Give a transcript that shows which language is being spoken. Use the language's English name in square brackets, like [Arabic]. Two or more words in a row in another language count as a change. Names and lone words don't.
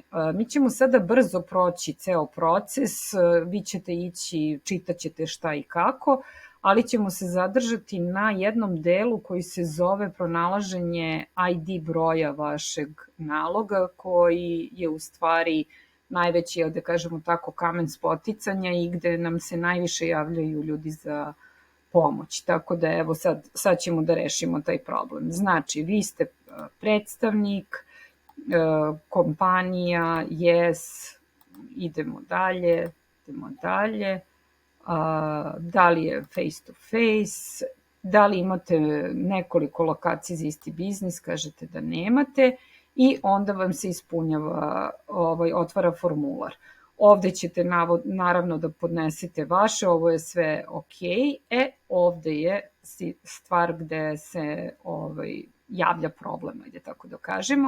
[Serbian] Mi ćemo sada brzo proći ceo proces, vi ćete ići, čitaćete šta i kako, ali ćemo se zadržati na jednom delu koji se zove pronalaženje ID broja vašeg naloga, koji je u stvari najveći, da kažemo tako, kamen spoticanja i gde nam se najviše javljaju ljudi za pomoć. Tako da evo sad ćemo da rešimo taj problem. Znači, vi ste predstavnik, kompanija, yes, idemo dalje, da li je [English] face to face, [Serbian] da li imate nekoliko lokacija za isti biznis, kažete da nemate i onda vam se ispunjava, otvara formular. Ovde ćete naravno da podnesete vaše, ovo je sve ok, ovde je stvar gde se javlja problem, ajde tako da kažemo.